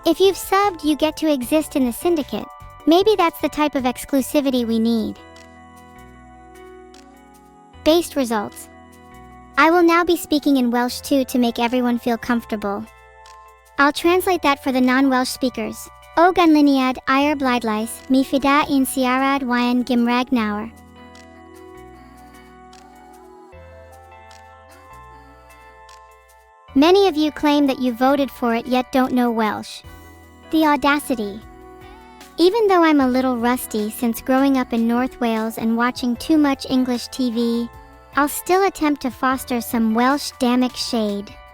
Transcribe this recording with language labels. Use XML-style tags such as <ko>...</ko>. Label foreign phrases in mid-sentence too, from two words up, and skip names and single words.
<en>If you've subbed, you get to exist in the syndicate. Maybe that's the type of exclusivity we need. Based results. I will now be speaking in Welsh too to make everyone feel comfortable. I'll translate that for the non-Welsh speakers.</en> <cy>O ganlyniad i'r bleidlais, mi fida un siarad yn Gymraeg nawr.</cy> <en>Many of you claim that you voted for it yet don't know Welsh. The audacity. Even though I'm a little rusty since growing up in North Wales and watching too much English TV, I'll still attempt to foster some Welsh-damic shade.</en>